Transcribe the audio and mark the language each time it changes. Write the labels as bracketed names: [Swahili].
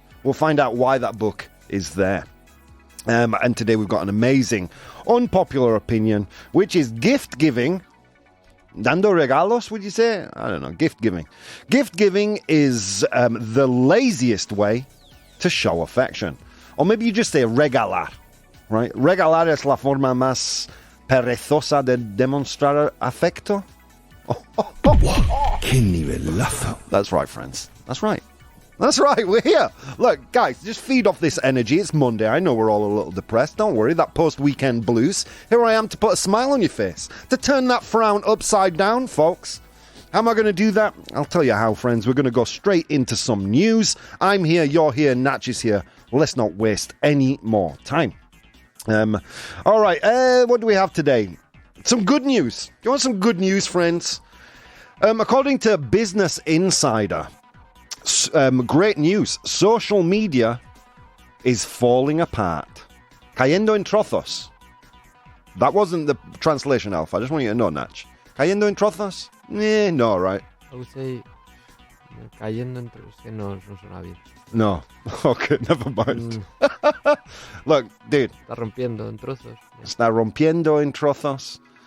[English] We'll find out why that book is there. And today we've got an amazing, unpopular opinion, which is gift giving. [Spanish] Dando regalos, [English] would you say? I don't know, gift giving. Gift giving is the laziest way to show affection. Or maybe you just say regalar, right? [Spanish] Regalar es la forma más perezosa de demostrar afecto. Qué nivelazo. [English] That's right, friends. That's right. That's right, we're here. Look, guys, just feed off this energy. It's Monday. I know we're all a little depressed. Don't worry, that post-weekend blues. Here I am to put a smile on your face, to turn that frown upside down, folks. How am I going to do that? I'll tell you how, friends. We're going to go straight into some news. I'm here, you're here, Natch is here. Let's not waste any more time. All right, what do we have today? Some good news. You want some good news, friends? According to Business Insider, great news. Social media is falling apart. [Spanish] Cayendo en trozos. [English] That wasn't the translation, Alpha. I just want you to know, Natch. [Spanish] Cayendo en trozos? No, right? [English] I would say [Spanish] cayendo en trozos, que no suena bien. [English] No. Okay, never mind. Look, dude. [Spanish] Está rompiendo en trozos. Está rompiendo en trozos.